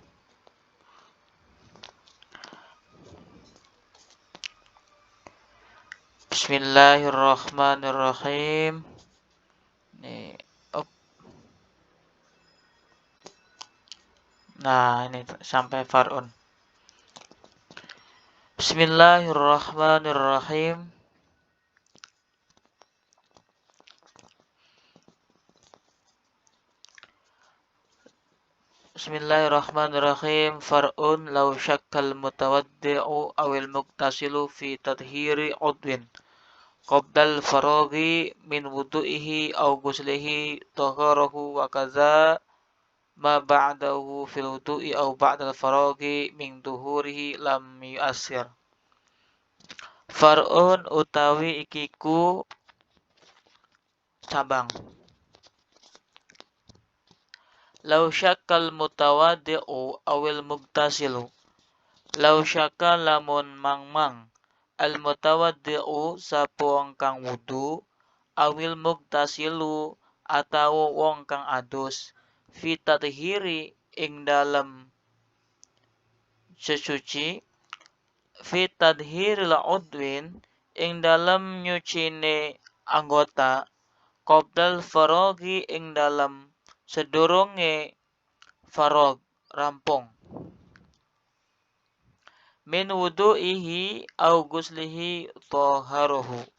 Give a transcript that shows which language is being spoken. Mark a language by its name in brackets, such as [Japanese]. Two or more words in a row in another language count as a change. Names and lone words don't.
[Arabic] بسم الله الرحمن الرحيم. [Indonesian] Nah, ini sampai farun. [Arabic] بسم الله الرحمن الرحيم. بسم الله الرحمن الرحيم. فرع لو شك المتوضئ أو المغتسل في تطهير عضو قبل الفراغ من وضوئه أو غسله طهره وكذا ما بعده في الوضوء أو بعد الفراغ من طهره لم يؤثر. [Javanese] Far'un utawi ikiku cabang. [Arabic] لو شك المتوضئ أو المغتسل. لو شك [Javanese] lamun mangmang [Arabic] المتوضئ [Javanese] sapa wong kang wudu [Arabic] أو المغتسل [Javanese] atawa wong kang adus [Arabic] في تطهير [Javanese] ing dalem sesuci [Arabic] في تطهير العضو [Javanese] ing dalem nyucine anggota [Arabic] قبل الفراغ [Javanese] ing dalem sedurunge farag rampung [Arabic] من وضوئه أو غسله طهره.